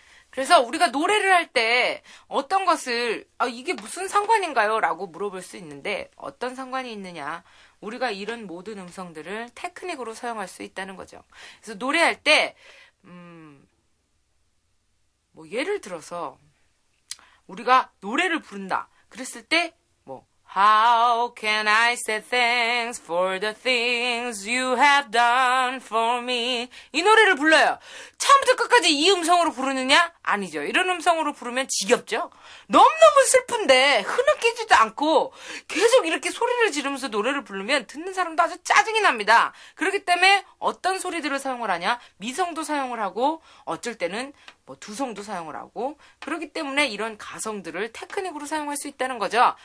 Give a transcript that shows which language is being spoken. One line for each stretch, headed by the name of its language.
Korean: 그래서 우리가 노래를 할 때 어떤 것을 이게 무슨 상관인가요? 라고 물어볼 수 있는데 어떤 상관이 있느냐? 우리가 이런 모든 음성들을 테크닉으로 사용할 수 있다는 거죠. 그래서 노래할 때 예를 들어서 우리가 노래를 부른다. 그랬을 때
English: How can I say thanks for the things you have done for me?
Korean: 이 노래를 불러요. 처음부터 끝까지 이 음성으로 부르느냐? 아니죠. 이런 음성으로 부르면 지겹죠? 너무너무 슬픈데 흐느끼지도 않고 계속 이렇게 소리를 지르면서 노래를 부르면 듣는 사람도 아주 짜증이 납니다. 그렇기 때문에 어떤 소리들을 사용을 하냐? 미성도 사용을 하고 어쩔 때는 두성도 사용을 하고 그렇기 때문에 이런 가성들을 테크닉으로 사용할 수 있다는 거죠.